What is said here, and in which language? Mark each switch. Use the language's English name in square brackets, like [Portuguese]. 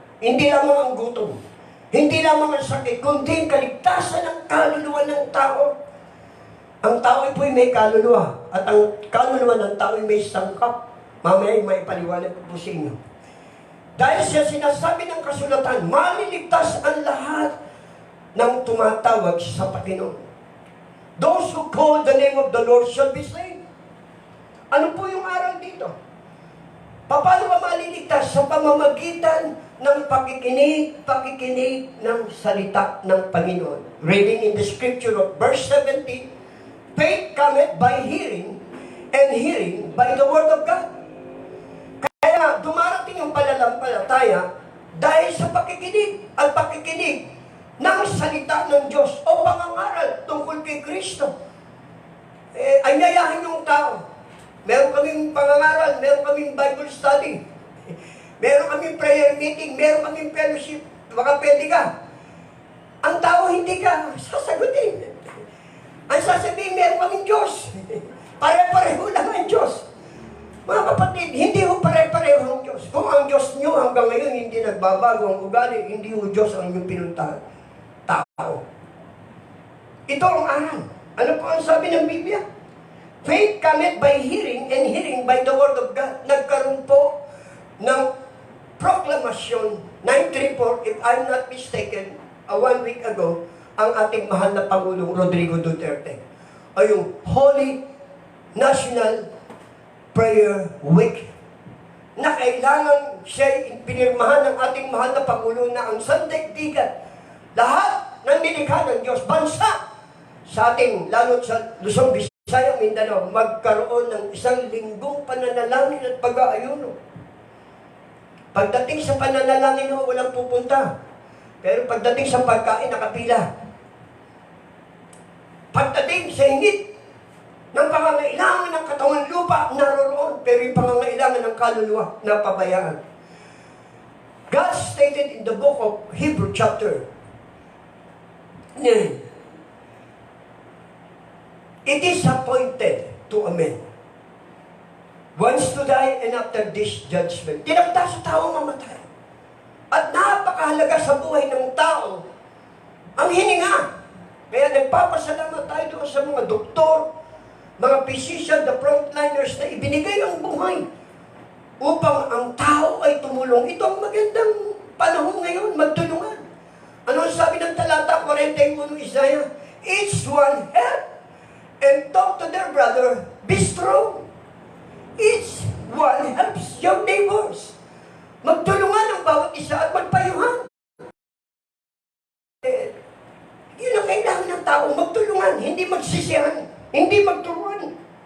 [Filipino] Hindi lamang ang gutom, hindi lamang ang sakit, kundi ang kaligtasan ng kaluluwa ng tao. Ang tao ay po'y may kaluluwa, at ang kaluluwa ng tao ay may sangkap. Mamaya may paliwanag ko po sa inyo. Dahil siya sinasabi ng kasulatan, maliligtas ang lahat ng tumatawag sa Panginoon. [English] Those who call the name of the Lord shall be saved. [Filipino] Ano po yung aral dito? Paano ba maliligtas? Sa pamamagitan ng pakikinig ng salita ng Panginoon. [English] Reading in the scripture of verse 17, faith cometh by hearing, and hearing by the word of God. [Filipino] Kaya dumarating yung pananampalataya dahil sa pakikinig, at pakikinig ng salita ng Diyos o pangangaral tungkol kay Kristo. Ay nayahin yung tao. Meron kaming pangangaral, meron kaming Bible study, meron kaming prayer meeting, meron kaming fellowship. Baka pwede ka. Ang tao hindi ka sasagutin. Ang sasabihin, meron kaming Diyos. Pare-pareho lang ang Diyos. Mga kapatid, hindi ho pare-pareho ang Diyos. Kung ang Diyos nyo hanggang ngayon hindi nagbabago ang ugali, hindi ho Diyos ang inyong pinuntahan. Tao. Ito ang aral. Ano po ang sabi ng Biblia? [English] Faith cometh by hearing, and hearing by the word of God. [Filipino] Nagkaroon po ng proklamasyon, 934, [English] if I'm not mistaken, [Filipino] 1 week ago, ang ating mahal na Pangulong Rodrigo Duterte, ay yung Holy National Prayer Week, na kailangan siya pinirmahan ng ating mahal na Pangulo na ang sandaigdigan, lahat ng nilikha ng Diyos, bansa, sa ating, lalo sa Luzon, Visayas, Mindanao, magkaroon ng 1 linggong pananalangin at pag-aayuno. Pagdating sa pananalangin ho, walang pupunta. Pero pagdating sa pagkain, nakapila. Pagdating sa init ng pangangailangan ng katawan lupa, naroroon. Pero yung pangangailangan ng kaluluwa, napabayaan. [English] God stated in the book of Hebrew chapter 9, it is appointed to a man once to die, and after this judgment. [Filipino] Tinagda sa tao mamatay. At napakahalaga sa buhay ng tao ang hininga. Kaya nagpapasalamat tayo doon sa mga doktor, mga physician, the frontliners na ibinigay ang buhay upang ang tao ay tumulong. Ito ang magandang panahon ngayon, magtulungan. Ano sabi ng talata 41 ng Isaiah? [English] Each one help and talk to their brother, be strong. Each one helps your neighbors. [Filipino] Magtulungan ang bawat isa at magpayuhan. Yun ang kailangan ng tao, magtulungan, hindi magsisihan, hindi magturuan.